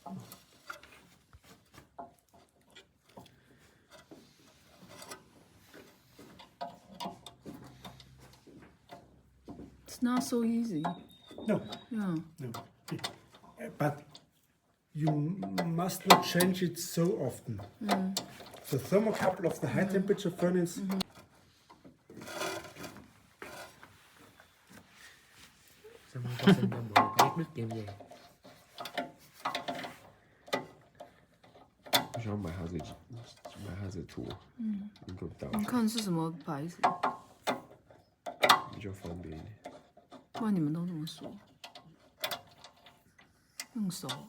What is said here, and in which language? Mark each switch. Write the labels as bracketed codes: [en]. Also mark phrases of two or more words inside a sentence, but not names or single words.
[en] It's not so easy. No, Yeah. no. But you must not change it so often. The thermocouple of the high temperature furnace [vi] Xong rồi con xin cho bộ cái nước kem về. [zh] 我想买它的图，能够导你看是什么牌子？比较方便一点。不然你们都这么说，用手。